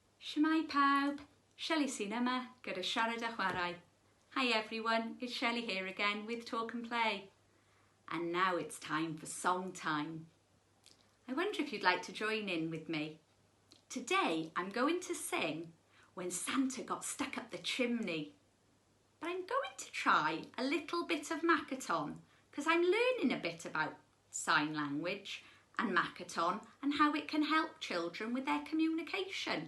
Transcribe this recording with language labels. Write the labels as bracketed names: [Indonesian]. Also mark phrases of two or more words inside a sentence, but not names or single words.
[Welsh] Shwmae pawb, Shelli yma gyda siarad a chwarae. [English] Hi everyone, it's Shelli here again with Talk and Play. And now it's time for song time. I wonder if you'd like to join in with me. Today I'm going to sing When Santa Got Stuck Up the Chimney. But I'm going to try a little bit of Makaton because I'm learning a bit about sign language and Makaton and how it can help children with their communication.